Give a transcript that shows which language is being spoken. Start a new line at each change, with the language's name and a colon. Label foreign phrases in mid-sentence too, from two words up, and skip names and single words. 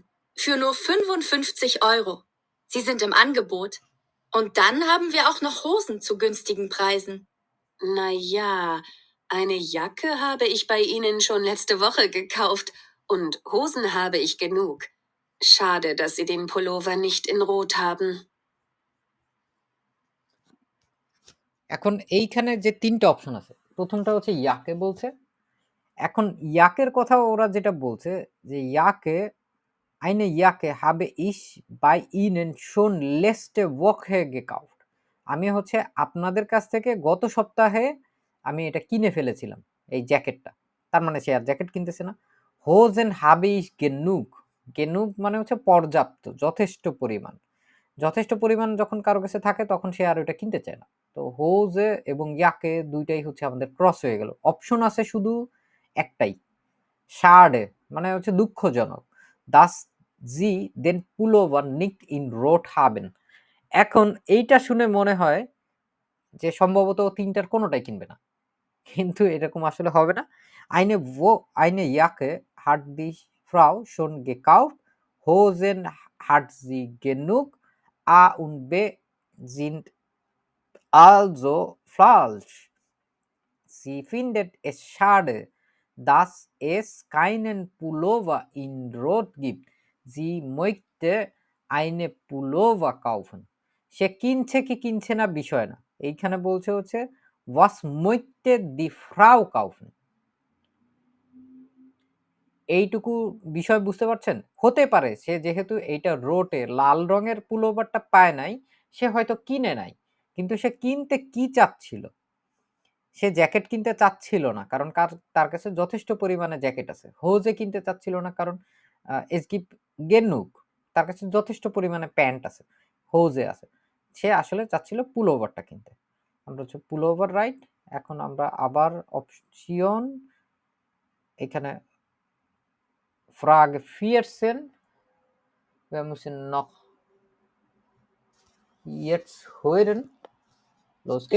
German: Für nur 55 Euro. Sie sind im Angebot. Und dann haben wir auch noch Hosen zu günstigen Preisen. Na ja, eine Jacke habe ich bei Ihnen schon letzte Woche gekauft und Hosen habe ich genug. Schade, dass Sie den Pullover nicht in rot haben.
Bangla: এখন এইখানে যে ৩ টা অপশন আছে, প্রথমটা হচ্ছে ইয়াকে বলছে। এখন ইয়াকের কথা ওরা যেটা বলছে যে
German: eine Jacke habe ich bei Ihnen schon letzte Woche gekauft.
Bangla: আমি হচ্ছে আপনাদের কাছ থেকে গত সপ্তাহে আমি এটা কিনে ফেলেছিলাম, এই জ্যাকেটটা। তার মানে সে আর জ্যাকেট কিনতেছে না।
German: Hosen habe ich genug.
Bangla: genug মানে হচ্ছে পর্যাপ্ত, যথেষ্ট পরিমাণ। যথেষ্ট পরিমাণ যখন কারো কাছে থাকে তখন সে আর ওটা কিনতে চায় না। তো হোজে এবং ইয়াকে দুইটাই হচ্ছে আমাদের ক্রস হয়ে গেল। অপশন আছে শুধু একটাই, schade মানে হচ্ছে দুঃখজনক।
German: dass sie den Pullover nicht in rot haben.
Bangla: এখন এইটা শুনে মনে হয় যে সম্ভবত ৩ টার কোনোটাই কিনবে না। কিন্তু এরকম আসলে হবে না।
German: eine Jacke hat die Frau schon gekauft. Hosen hat sie genug. A und B sind also falsch. Sie findet es schade, dass es keinen Pullover in Rot gibt. Sie möchte eine Pullover kaufen.
Bangla: সে কিনছে কি কিনছে না বিষয় না। এইখানে বলছে হচ্ছে
German: was möchte die Frau kaufen.
Bangla: এইটুকু বিষয় বুঝতে পারছেন? হতে পারে সে যেহেতু এইটা রোটে লাল রঙের পুলোভারটা পায় নাই, সে হয়তো কিনে নাই। কিন্তু সে কিনতে কি চাচ্ছিল? সে জ্যাকেট কিনতে চাচ্ছিল না। কারণ তার কাছে যথেষ্ট পরিমাণে জ্যাকেট আছে। হোজে কিনতে চাচ্ছিল না কারণ
German: es gibt genug,
Bangla: তার কাছে যথেষ্ট পরিমাণে প্যান্ট আছে, হোজে আছে। সে আসলে চাচ্ছিল পুলোভারটা কিনতে। আমরা হচ্ছে পুলোভার রাইট। এখন আমরা আবার অপশন এখানে Frage 14.
German: Wir müssen noch jetzt hören. Los geht's.